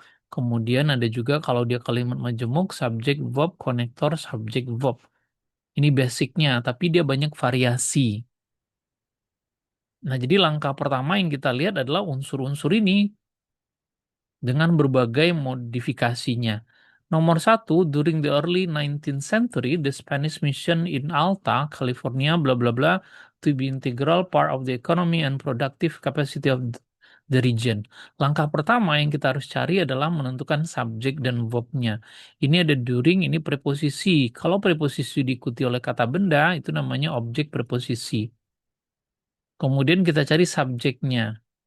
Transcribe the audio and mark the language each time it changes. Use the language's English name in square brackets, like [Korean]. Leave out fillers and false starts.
[Indonesian] Kemudian ada juga kalau dia kalimat majemuk, subjek, verb, konektor, subjek, verb. Ini basicnya, tapi dia banyak variasi. Nah, jadi langkah pertama yang kita lihat adalah unsur-unsur ini dengan berbagai modifikasinya. Nomor satu, [English] during the early 19th century, the Spanish mission in Alta, California, bla bla bla, to be integral part of the economy and productive capacity of the region. [Indonesian] Langkah pertama yang kita harus cari adalah menentukan subjek dan verbnya. Ini ada during, ini preposisi. Kalau preposisi diikuti oleh kata benda, itu namanya objek preposisi. Kemudian kita cari subjeknya.